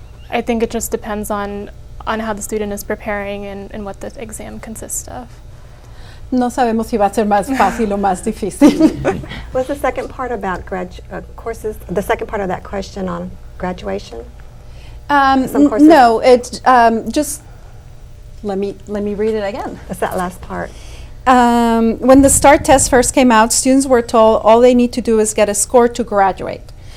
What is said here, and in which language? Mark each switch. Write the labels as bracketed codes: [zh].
[en] I think it just depends on how the student is preparing and what the exam consists of. [es] No sabemos si va a ser más fácil o más difícil. [en] Was the second part about courses, the second part of that question on graduation? Some courses? No, it's just, let me read it again. It's that last part. When the STAAR test first came out, students were told all they need to do is get a score to graduate.